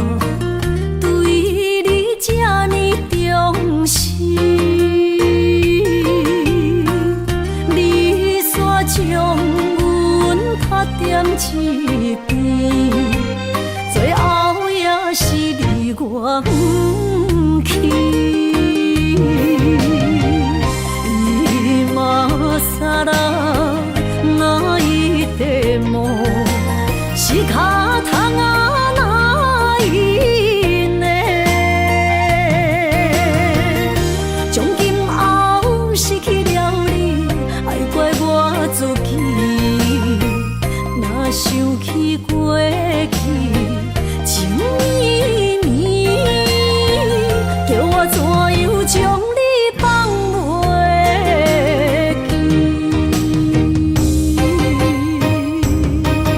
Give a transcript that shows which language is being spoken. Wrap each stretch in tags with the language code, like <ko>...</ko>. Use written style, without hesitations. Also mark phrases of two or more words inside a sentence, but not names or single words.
<nan>对你这呢重视，你煞将阮拍点一边，最后也是离我远去。</nan> <ja>今さら泣いても仕方がないね。</ja> <nan>从今后失去了你，爱怪我自己，若想起过去情绵绵，叫我怎样将你放袂记？</nan>